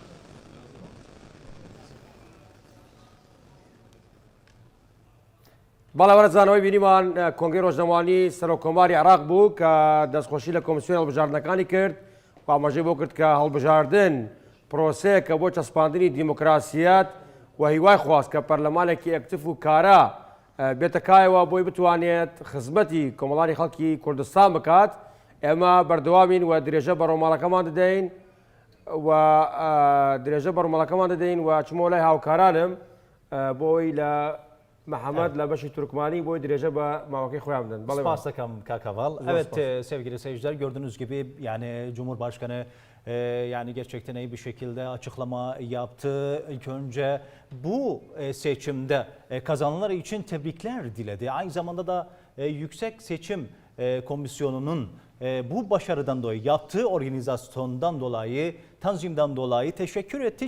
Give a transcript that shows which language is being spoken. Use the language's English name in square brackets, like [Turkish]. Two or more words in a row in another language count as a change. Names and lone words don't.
[Central Kurdish] بەڵێ وەرزانەوەی بینیمان کۆنگرەی ڕۆژنەمانی سەرۆکۆماری عێراق بوو کە دەستخۆشی لە کۆمیسیۆنی هەڵبژاردنەکانی کرد و ئاماژەی بۆ کرد کە هەڵبژاردن پرۆسەیەکە بۆ چەسپاندنی دیموکراسیات و هیوای خواست کە پەرلەمانێکی ئەکتیف و کارا بێتە کایەوە بۆی بتوانێت خزمەتی کۆمەڵانی خەڵکی کوردستان بکات. ئێمە بەردەوامین و درێژە بەڕۆماڵەکەمان دەدەین و چمۆ لای هاوکارانم بۆی لە محەممەد لە بەشی تورکمانی بۆی درێژە بە ماوەکەی خۆیان بدەن. [Turkish] Spas takım Kakaval. Evet sevgili seyirciler gördüğünüz gibi yani Cumhurbaşkanı yani gerçekten iyi bir şekilde açıklama yaptı. İlk önce bu seçimde kazananlar için tebrikler diledi. Aynı zamanda da Yüksek Seçim Komisyonu'nun bu başarıdan dolayı yaptığı organizasyondan dolayı, tanzimden dolayı teşekkür etti.